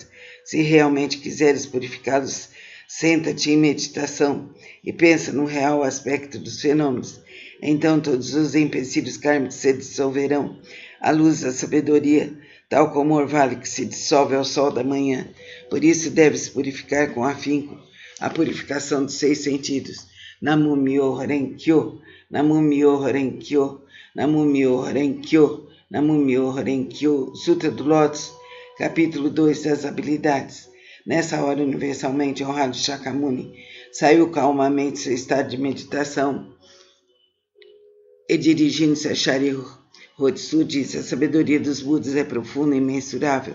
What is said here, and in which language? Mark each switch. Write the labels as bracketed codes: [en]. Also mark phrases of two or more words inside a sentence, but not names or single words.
[pt] Se realmente quiseres purificá-los, senta-te em meditação e pensa no real aspecto dos fenômenos. Então todos os empecilhos kármicos se dissolverão à luz da sabedoria, tal como o orvalho que se dissolve ao sol da manhã. Por isso deves purificar com afinco a purificação dos 6 sentidos. [ja] 南無妙法蓮華経、南無妙法蓮華経、南無妙法蓮華経、南無妙法蓮華経. [pt] Sutra do Lótus, capítulo 2 das habilidades. Nessa hora, universalmente honrado Shakyamuni saiu calmamente do seu estado de meditação e, dirigindo-se a Sharihodsu, disse: a sabedoria dos Budas é profunda e imensurável.